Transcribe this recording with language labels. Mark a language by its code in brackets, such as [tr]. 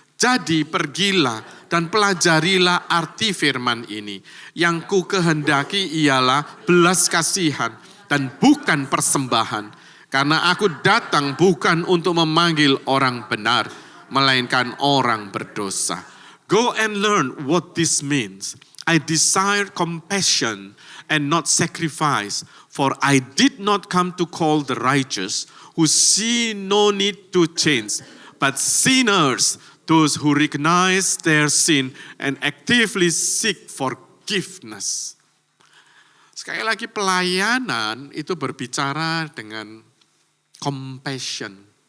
[id] Jadi pergilah dan pelajarilah arti firman ini. Yang ku kehendaki ialah belas kasihan dan bukan persembahan. Karena aku datang bukan untuk memanggil orang benar, melainkan orang berdosa. [en] Go and learn what this means. I desire compassion and not sacrifice, for I did not come to call the righteous who see no need to change, but sinners, those who recognize their sin and actively seek forgiveness. [id] Sekali lagi pelayanan itu berbicara dengan compassion.